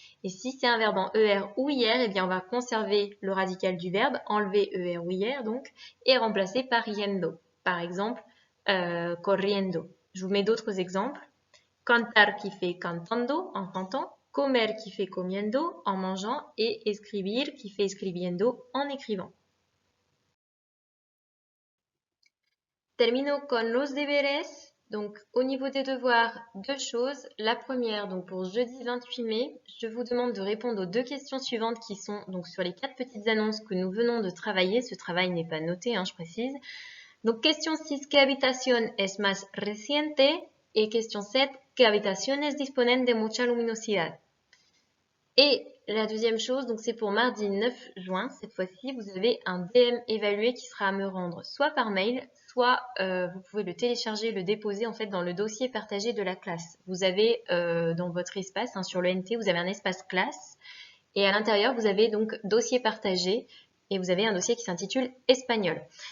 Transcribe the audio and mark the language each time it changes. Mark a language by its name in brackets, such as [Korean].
[French] Et si c'est un verbe en ER ou IR, eh bien on va conserver le radical du verbe, enlever ER ou IR donc, et remplacer par yendo. Par exemple, corriendo. Je vous mets d'autres exemples. Cantar qui fait cantando, en cantant. Comer qui fait comiendo, en mangeant. Et escribir qui fait escribiendo, en écrivant. [Spanish] Termino con los deberes. [French] Donc, au niveau des devoirs, deux choses. La première, donc pour jeudi 28 mai, je vous demande de répondre aux deux questions suivantes qui sont donc sur les 4 petites annonces que nous venons de travailler. Ce travail n'est pas noté, hein, je précise. Donc, question 6, [Spanish] ¿qué habitación es más reciente? [French] Et question 7, [Spanish] ¿qué habitaciones disponen de mucha luminosidad? [French] Et la deuxième chose, donc c'est pour mardi 9 juin, cette fois-ci, vous avez un DM évalué qui sera à me rendre soit par mail, soit vous pouvez le télécharger et le déposer en fait dans le dossier partagé de la classe. Vous avez dans votre espace, hein, sur le NT, vous avez un espace classe et à l'intérieur, vous avez donc dossier partagé et vous avez un dossier qui s'intitule Espagnol.